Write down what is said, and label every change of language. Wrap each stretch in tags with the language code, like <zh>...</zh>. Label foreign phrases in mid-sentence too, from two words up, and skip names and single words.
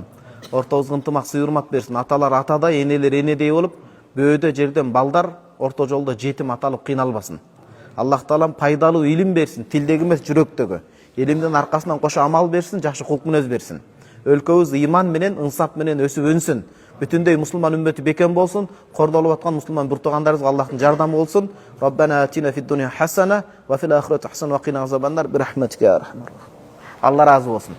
<ky>Ортобузга ынтымак, сыйырмат берсин. Аталар атадай, энелер энедей болуп, бөөдө жерден балдар орто жолдо жетим аталып кыйналбасын. Аллах Таалам пайдалуу илим берсин, тилдеги эмес жүрөктөгү. Илимдин аркасынан кошо амал берсин, жакшы кулк мүнөз берсин. Өлкөбүз иман менен, ынсап менен өсүп өнсүн. Бүтүндөй мусулман үммөтү бекем болсун, кордолуп аткан мусулман буртугандарыбызга Аллахтын жардамы болсун.</ky> <ar>ربنا آتنا في الدنيا حسنة وفي الآخرة حسنة وقنا عذاب النار برحمتك يا أرحم الراحمين.</ar> <ky>Алла разы болсун.</ky>